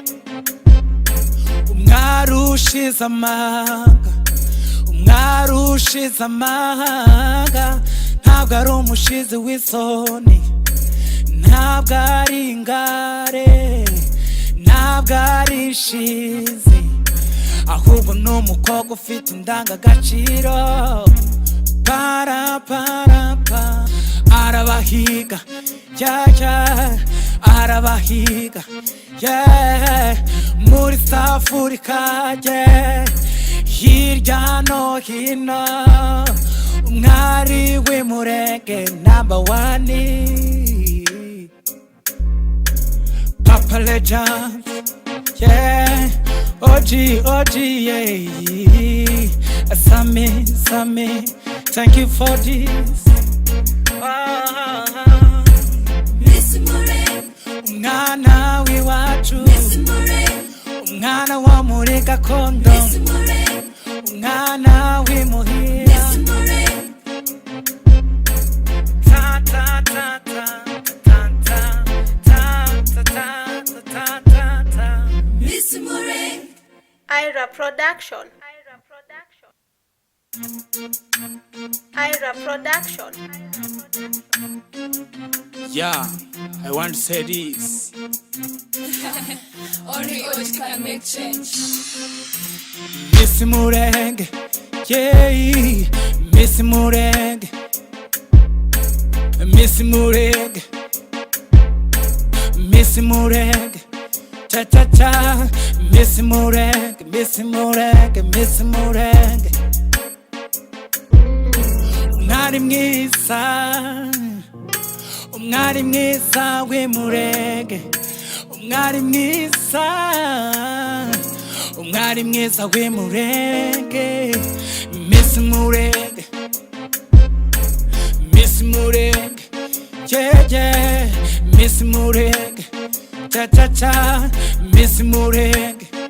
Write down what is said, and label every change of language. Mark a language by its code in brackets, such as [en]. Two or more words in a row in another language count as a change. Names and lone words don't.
[rw] Umwari ushize amanga, umwari ushize amanga, ntabwo ari umushizi w'isoni, ntabwo ari ingare, ntabwo ari ishizi, ahubwo ni umukobwa ufite indangagaciro. Para para pa, arabahiga, [en] yeah yeah, [rw] arabahiga, yeah, muri South Africa, yeah, hirya no hino. Umwari w'Umulenge [en] #1, Papa Legend, yeah, OG, yeah, Sammy, thank you for this. [rw] Miss Mulenge, umwana w'iwacu, Miss Mulenge, umwana wo muri gakondo, Miss Mulenge, umwana w'imuhira, Miss Mulenge. Ta ta ta ta ta ta ta ta ta ta ta. [en] Production. Ira Production. Yeah, I want to say this. Only OG can make change. Miss Mulenge, yeah, Miss Mulenge, Miss Mulenge, Miss Mulenge, cha cha cha, Miss Mulenge, Miss Mulenge, Miss Mulenge. [rw] Umwari mwiza, umwari mwiza w'Imulenge, umwari mwiza, umwari mwiza w'Imulenge, Miss Mulenge, Miss Mulenge, yeah yeah, Miss Mulenge, cha cha cha, Miss Mulenge.